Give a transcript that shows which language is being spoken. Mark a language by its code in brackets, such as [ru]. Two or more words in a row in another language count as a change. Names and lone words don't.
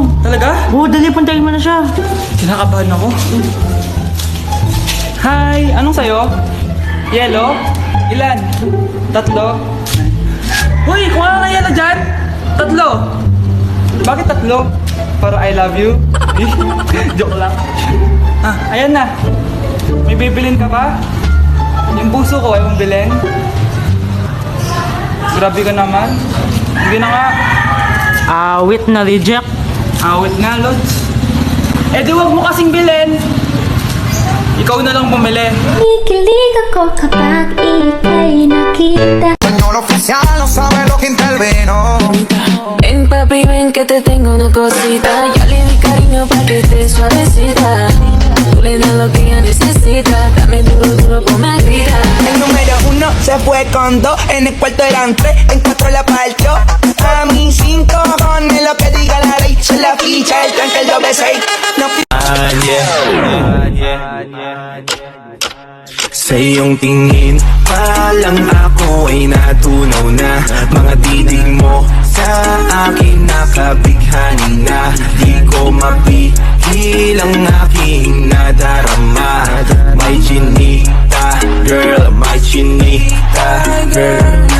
[tl] Talaga? Oo, dali, puntahin mo na siya. Kinakabahan ako. Hi! Anong sayo? Yellow? Ilan? 3? Uy! Kung ano na yellow dyan? 3! Bakit 3? Para [en] I love you? [tl] Joke lang. Ayan na. May bibilin ka ba? Yung puso ko ay mong bilhin. Grabe ka naman. Hindi na nga. Awit na reject. Awit nga, Lods. Di wag mo kasing bilhin. Ikaw na lang bumili. Kikilig ako kapag ika'y nakita. [es] Español oficial, no sabe lo que intervino. Ven papi, ven que te tengo una cosita. Ya le di cariño pa' que esté suavecita. Tú le das lo que ella necesita. Dame duro, duro, ponme grita. El número 1 se fue con 2. En el cuarto eran 3, en 4 la partió. A mí 5 cojones lo que diga la ley. Se la ficha, el tranque, el doble 6. [tl] No Sa iyong tingin pa lang ako ay natunaw na. Mga titig mo sa akin nakabighani na. Di ko mapigil ang aking nadarama. May chinita, girl, may chinita, girl.